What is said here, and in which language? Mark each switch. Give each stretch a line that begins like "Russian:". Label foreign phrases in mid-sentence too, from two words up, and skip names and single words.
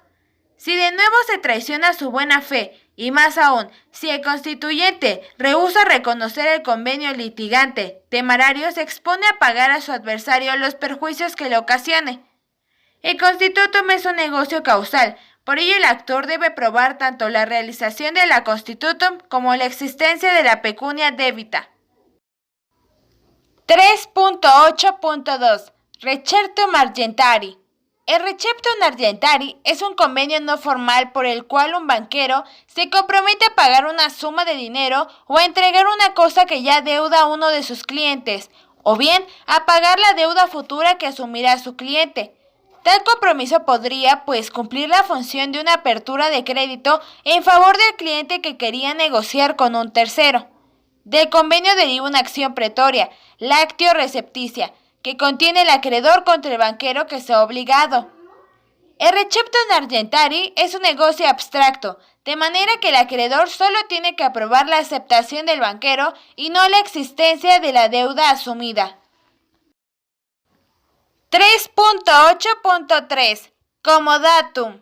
Spanish: Si de nuevo se traiciona su buena fe, y más aún, si el constituyente rehúsa reconocer el convenio litigante, temerario se expone a pagar a su adversario los perjuicios que le ocasione. El constitutum es un negocio causal, por ello el actor debe probar tanto la realización de la constitutum como la existencia de la
Latin: pecunia debita. 3.8.2 Receptum argentari.
Spanish: El
Latin: receptum argentari
Spanish: es un convenio no formal por el cual un banquero se compromete a pagar una suma de dinero o a entregar una cosa que ya deuda a uno de sus clientes, o bien a pagar la deuda futura que asumirá su cliente. Tal compromiso podría, pues, cumplir la función de una apertura de crédito en favor del cliente que quería negociar con un tercero. Del convenio deriva una acción pretoria, la
Latin: actio recepticia,
Spanish: que contiene el acreedor contra el banquero que se ha obligado. El
Latin: receptum argentari
Spanish: es un negocio abstracto, de manera que el acreedor solo tiene que aprobar la aceptación del banquero y no la existencia de la deuda asumida. 3.8.3 Comodatum.